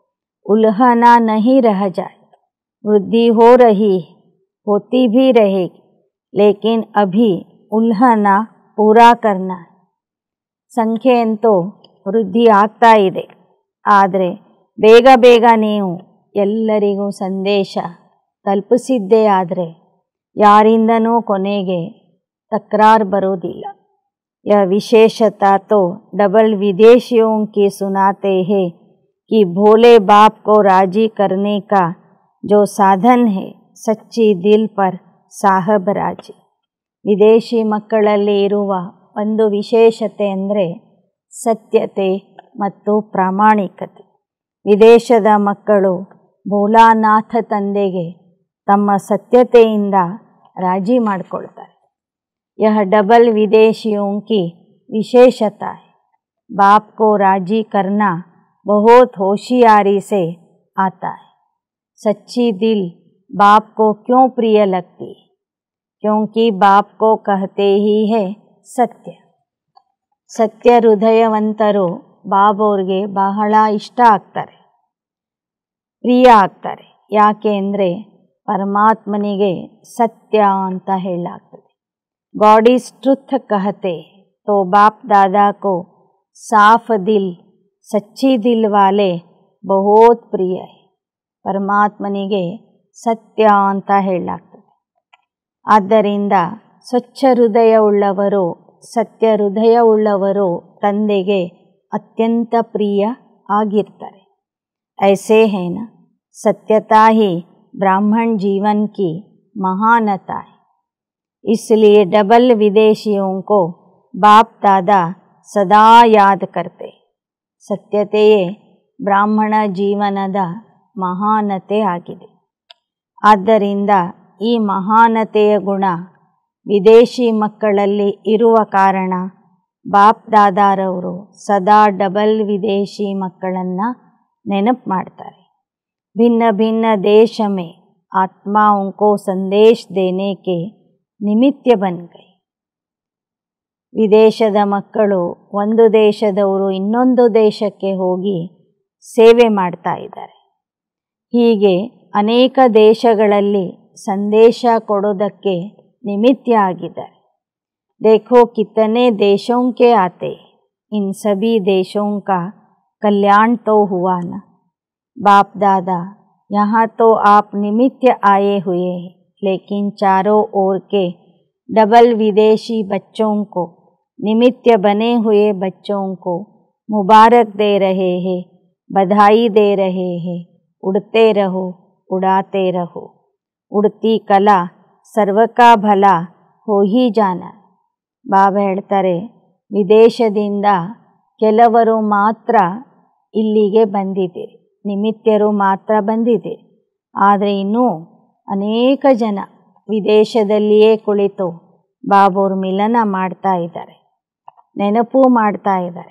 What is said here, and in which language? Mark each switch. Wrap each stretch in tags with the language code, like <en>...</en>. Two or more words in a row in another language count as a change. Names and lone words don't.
<hi>उल्हना नहीं रह जाए. वृद्धि हो रही होती भी रहेगी, लेकिन अभी उल्हना पूरा करना है.</hi> <kn>ಸಂಖ್ಯೆ ಅಂತೂ ವೃದ್ಧಿ ಆಗ್ತಾ ಇದೆ, ಆದರೆ ಬೇಗ ಬೇಗ ನೀವು ಎಲ್ಲರಿಗೂ ಸಂದೇಶ ತಲುಪಿಸಿದ್ದೇ ಆದರೆ ಯಾರಿಂದನೂ ಕೊನೆಗೆ ತಕರಾರು ಬರೋದಿಲ್ಲ.</kn> <hi>यह विशेषता तो डबल विदेशियों की सुनाते हैं कि भोले बाप को राजी करने का जो साधन है सच्ची दिल पर साहब राजी.</hi> <kn>ವಿದೇಶಿ ಮಕ್ಕಳಲ್ಲಿ ಇರುವ ಒಂದು ವಿಶೇಷತೆ ಅಂದರೆ ಸತ್ಯತೆ ಮತ್ತು ಪ್ರಾಮಾಣಿಕತೆ. ವಿದೇಶದ ಮಕ್ಕಳು ಭೋಲಾನಾಥ ತಂದೆಗೆ ತಮ್ಮ ಸತ್ಯತೆಯಿಂದ ರಾಜಿ ಮಾಡಿಕೊಳ್ತಾರೆ.</kn> <hi>यह डबल विदेशियों की विशेषता है. बाप को राजी करना बहुत होशियारी से आता है. सच्ची दिल बाप को क्यों प्रिय लगती है? क्योंकि बाप को कहते ही है सत्य.</hi> <kn>ಸತ್ಯ ಹೃದಯವಂತರು ಬಾಬೋರ್ಗೆ ಬಹಳ ಇಷ್ಟ ಆಗ್ತಾರೆ, ಪ್ರಿಯ ಆಗ್ತಾರೆ. ಯಾಕೆ ಅಂದರೆ ಪರಮಾತ್ಮನಿಗೆ ಸತ್ಯ ಅಂತ ಹೇಳಲಾಗ್ತದೆ.</kn> <en>God is truth</en> <hi>कहते तो बाप दादा को साफ दिल सच्ची दिल वाले बहुत प्रिय है.</hi> <kn>ಪರಮಾತ್ಮನಿಗೆ ಸತ್ಯ ಅಂತ ಹೇಳಲಾಗ್ತದೆ. ಆದ್ದರಿಂದ ಸ್ವಚ್ಛ ಹೃದಯವುಳ್ಳವರು, ಸತ್ಯ ಹೃದಯವುಳ್ಳವರು ತಂದೆಗೆ ಅತ್ಯಂತ ಪ್ರಿಯ ಆಗಿರ್ತಾರೆ.</kn> <hi>ऐसे है ना, सत्यता ही ब्राह्मण जीवन की महानता है. इसलिए डबल विदेशियों को बाप दादा सदा याद करते.</hi> <kn>ಸತ್ಯತೆಯೇ ಬ್ರಾಹ್ಮಣ ಜೀವನದ ಮಹಾನತೆ ಆಗಿದೆ. ಆದ್ದರಿಂದ ಈ ಮಹಾನತೆಯ ಗುಣ ವಿದೇಶಿ ಮಕ್ಕಳಲ್ಲಿ ಇರುವ ಕಾರಣ ಬಾಪ್ ದಾದಾರವರು ಸದಾ ಡಬಲ್ ವಿದೇಶಿ ಮಕ್ಕಳನ್ನು ನೆನಪು ಮಾಡ್ತಾರೆ.</kn> <hi>भिन्न भिन्न देश में आत्माओं को संदेश देने के निमित्त बन गए. ವಿದೇಶದ ಮಕ್ಕಳು ಒಂದು ದೇಶದವರು ಇನ್ನೊಂದು ದೇಶಕ್ಕೆ ಹೋಗಿ ಸೇವೆ ಮಾಡ್ತಾ ಇದ್ದಾರೆ. ಹೀಗೆ ಅನೇಕ ದೇಶಗಳಲ್ಲಿ ಸಂದೇಶ ಕೊಡೋದಕ್ಕೆ ನಿಮಿತ್ತ ಆಗಿದ್ದಾರೆ. देखो कितने देशों के आते, इन सभी देशों का कल्याण तो हुआ ना. बाप दादा यहाँ तो आप निमित्त आए हुए हैं, लेकिन चारों ओर के डबल विदेशी बच्चों को, निमित्त बने हुए बच्चों को मुबारक दे रहे हैं, बधाई दे रहे हैं. उड़ते रहो, उड़ाते रहो. उड़ती कला सर्व का भला हो ही जाना.</hi> <kn>ಬಾಬಾ ಹೇಳ್ತಾರೆ, ವಿದೇಶದಿಂದ ಕೆಲವರು ಮಾತ್ರ ಇಲ್ಲಿಗೆ ಬಂದಿದ್ದೀರಿ, ನಿಮಿತ್ತರು ಮಾತ್ರ ಬಂದಿದ್ದೀರಿ. ಆದರೆ ಇನ್ನೂ ಅನೇಕ ಜನ ವಿದೇಶದಲ್ಲಿಯೇ ಕುಳಿತು ಬಾಬೋರ್ ಮಿಲನ ಮಾಡ್ತಾ ಇದ್ದಾರೆ, ನೆನಪು ಮಾಡ್ತಾ ಇದ್ದಾರೆ.</kn>